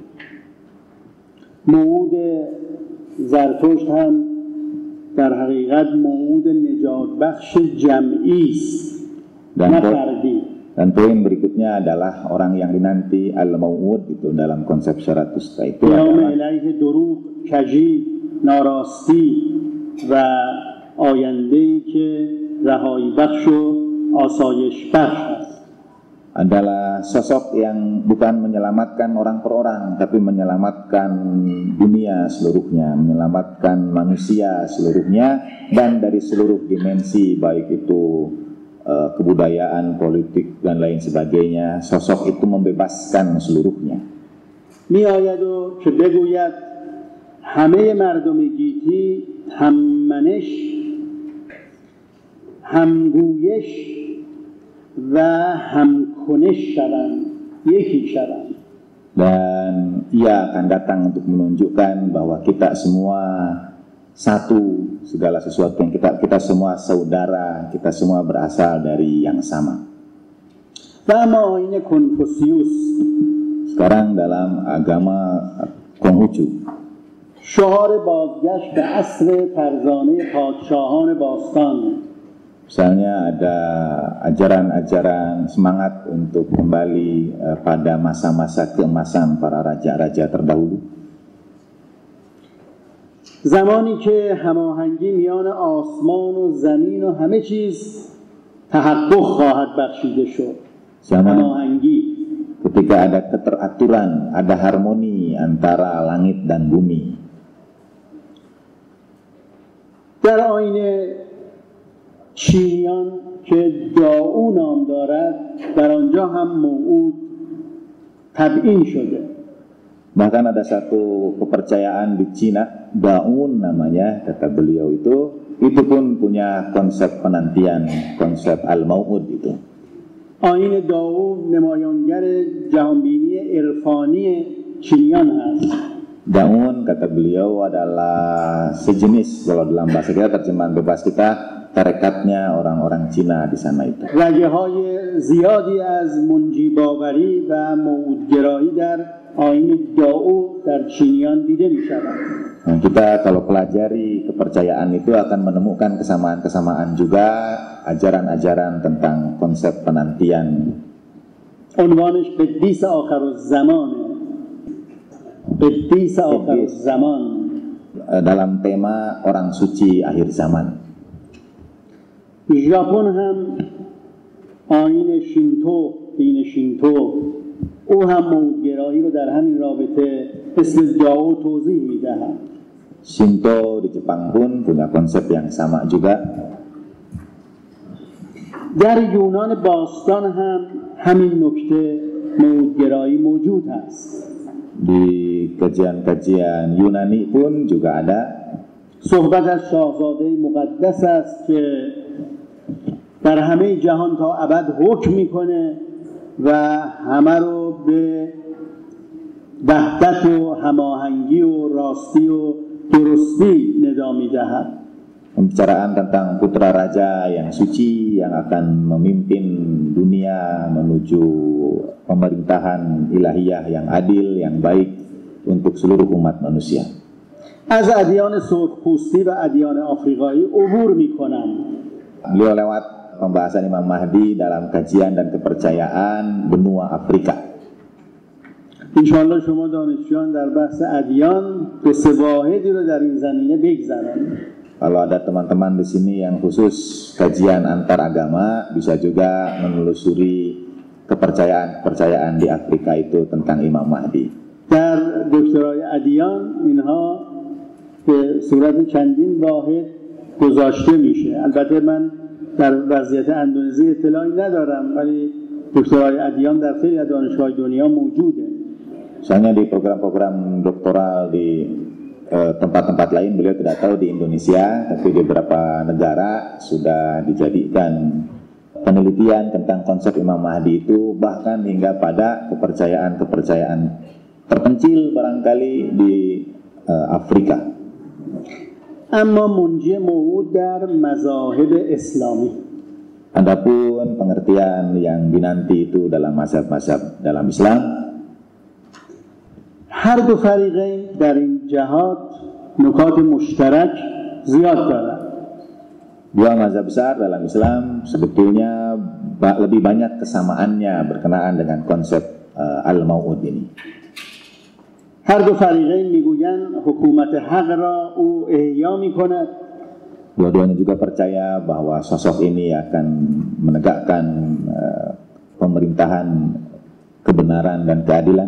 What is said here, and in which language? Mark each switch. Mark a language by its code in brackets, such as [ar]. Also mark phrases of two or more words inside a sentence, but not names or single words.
[fa] موعود زرتشت هم در حقیقت موعود نجات بخش جمعی است نه فردی. [id] Dan poin berikutnya adalah orang yang dinanti al-maw'ud itu dalam konsep Zarathustra itu [fa] adalah الیه دروغ، کجی، ناراستی و آینده‌ای که رهایی بخش و آسایش بخش است. [id] Adalah sosok yang bukan menyelamatkan orang per orang, tapi menyelamatkan dunia seluruhnya, menyelamatkan manusia seluruhnya, dan dari seluruh dimensi, baik itu kebudayaan, politik, dan lain sebagainya. Sosok itu membebaskan seluruhnya. [fa] میآید و که بگوید همه مردم گیتی هممنش، همگویش و همکنش شوند، یکی شوند. [id] Dan ia akan datang untuk menunjukkan bahwa kita semua satu segala sesuatu yang kita semua saudara, kita semua berasal dari yang sama. [fa] و اما آیین کنفوسیوس [id] Sekarang dalam agama Konghucu, [fa] شعار بازگشت به عصر فرزانه پادشاهان باستان، [id] misalnya ada ajaran-ajaran semangat untuk kembali pada masa-masa keemasan para raja-raja terdahulu. [fa] زمانی که هماهنگی میان آسمان و زمین و همه چیز تحقق خواهد بخشیده شد. [id] Zaman [fa] هماهنگی [id] ketika ada keteraturan, ada harmoni antara langit dan bumi. [fa] در آیین چینیان که داو نام دارد در آنجا هم موعود تبیین شده. [id] Bahkan ada satu kepercayaan di Cina, Daun namanya, kata beliau itu pun punya konsep penantian, konsep al-mau'ud itu. [fa] آیین داو نمایانگر جهانبینی عرفانی چینیان هست. [id] Daun, kata beliau, adalah sejenis, kalau dalam bahasa kita, terjemahan bebas kita, tarekatnya orang-orang Cina di sana itu. [fa] رگه‌های زیادی از منجی باوری و موعودگرایی در آیین داو در چینیان دیده می‌شود. [id] Nah, kita kalau pelajari kepercayaan itu akan menemukan kesamaan-kesamaan juga, ajaran-ajaran tentang konsep penantian. [fa] عنوانش قدیس آخرالزمانه. قدیس آخرالزمان. [id] Dalam tema orang suci akhir zaman. [fa] ژاپن هم آیین شینتو، دین شینتو، او هم موعودگرایی رو در همین رابطه مثل داو توضیح می‌دهد. [id] Shinto di Jepang pun punya konsep yang sama juga. [fa] در یونان باستان هم همین نکته موعودگرایی موجود است. [id] Di kajian-kajian Yunani pun juga ada. [fa] صحبت از شاهزاده مقدس است که در همه جهان تا ابد حکم میکنه و همه رو به وحدت و هماهنگی و راستی و درستی ندا میدهد. [id] Pembicaraan tentang putra raja yang suci yang akan memimpin dunia menuju pemerintahan ilahiyah yang adil, yang baik untuk seluruh umat manusia. [fa] از ادیان سرخپوستی و ادیان آفریقایی عبور میکنم. [id] Beliau lewat pembahasan Imam Mahdi dalam kajian dan kepercayaan benua Afrika. [fa] انشاءالله شما دانشجویان در بحث ادیان دو سه واحدی رو در این زمینه بگذارند. [id] Kalau ada teman-teman di sini yang khusus kajian antar agama, bisa juga menelusuri kepercayaan-kepercayaan di Afrika itu tentang Imam Mahdi. [fa] در دکترای ادیان اینها به صورت چندین واحد گذاشته میشه. البته من در وضعیت اندونزی اطلاعی ندارم، ولی دکترای ادیان در خیلی از دانشگاه‌های دنیا موجوده. [id] Misalnya di program-program doktoral di tempat-tempat lain beliau tidak tahu di Indonesia, tapi di beberapa negara sudah dijadikan penelitian tentang konsep Imam Mahdi itu, bahkan hingga pada kepercayaan-kepercayaan terpencil barangkali di Afrika. [fa] اما منجی موعود در مذاهب اسلامی. [id] Adapun pengertian yang dinanti itu dalam mazhab-mazhab dalam Islam, [fa] هر دو فریقین در این جهات نکات مشترک زیاد دارند. [id] dua mazhab besar dalam Islam sebetulnya lebih banyak kesamaannya berkenaan dengan konsep al-mau'ud ini. [fa] هر دو فریقین میگویند حکومت حق را او احیا میکند. [id] Dua-duanya juga percaya bahwa sosok ini akan menegakkan pemerintahan kebenaran dan keadilan.